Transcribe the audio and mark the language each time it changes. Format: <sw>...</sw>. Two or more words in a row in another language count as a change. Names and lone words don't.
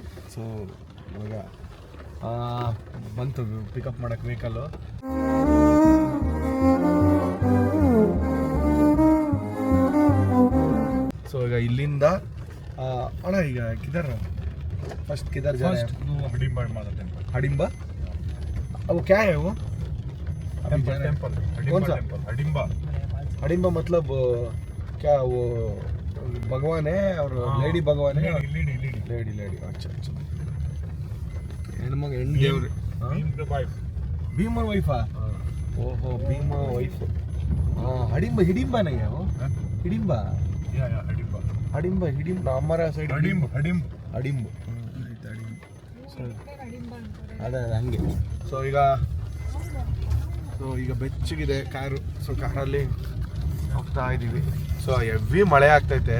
<kn>ಸೊ ಇವಾಗ ಬಂತು ಪಿಕಪ್ ಮಾಡಕ್ ವೆಹಿಕಲ್ಲು. ಸೊ ಈಗ ಇಲ್ಲಿಂದ ಅಣ್ಣ ಈಗ</kn> <hi>किधर फ़र्स्ट किधर जा रहे हैं? हडिम्बा माता टेंपल. हडिम्बा वो क्या है वो? टेंपल कौन सा? हडिम्बा. हडिम्बा मतलब क्या वो भगवान है और लेडी भगवान है? लेडी अच्छा अच्छा.</hi> <kn>ಹೆಣ್ಮಗ ದೇವ್ರು ಭೀಮರ್ ವೈಫಾ? ಓಹೋ ಭೀಮ ವೈಫ್. ಹಡಿಂಬ ಹಿಡಿಂಬ</kn> <hi>नहीं है वो?</hi> <kn>ಹಿಡಿಂಬ ಹಿಡಿಂಬ</kn> <hi>हमारा साइड</hi> <kn>ಹಡಿಂಬ ಅದೇ ಹಂಗೆ. ಸೊ ಈಗ ಬೆಚ್ಚಗಿದೆ ಕಾರು. ಸೊ ಕಾರಲ್ಲಿ ಹೋಗ್ತಾ ಇದ್ದೀವಿ. ಸೊ ಹೆವಿ ಮಳೆ ಆಗ್ತೈತೆ.</kn>